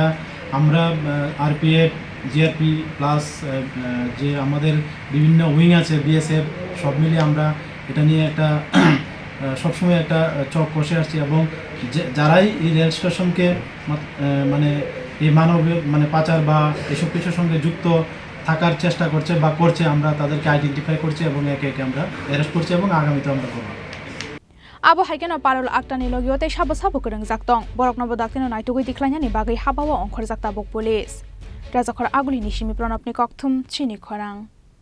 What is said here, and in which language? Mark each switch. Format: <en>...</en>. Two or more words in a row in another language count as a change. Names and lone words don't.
<bn>আমরা আরপিএফ জিআরপি প্লাস যে আমাদের বিভিন্ন উইং আছে বিএসএফ সব মিলিয়ে আমরা এটা নিয়ে একটা সবসময় একটা চক কষে আসছি এবং যারাই এই রেল স্টেশনকে মানে এই মানবীয় মানে পাচার বা এসব কিছুর সঙ্গে যুক্ত থাকার চেষ্টা করছে বা করছে আমরা তাদেরকে আইডেন্টিফাই করছি এবং একে একে আমরা অ্যারেস্ট করছি এবং আগামীতে আমরা করব</bn> <trp>Abo haikeno Parul Akhtar ni logiote sabo krengjak tong borokno daktino naitugui diklainani bagai habawa ongkhorjak tabok police Rajakhor aguli ni simi pranapni kokthum chini khorang</trp>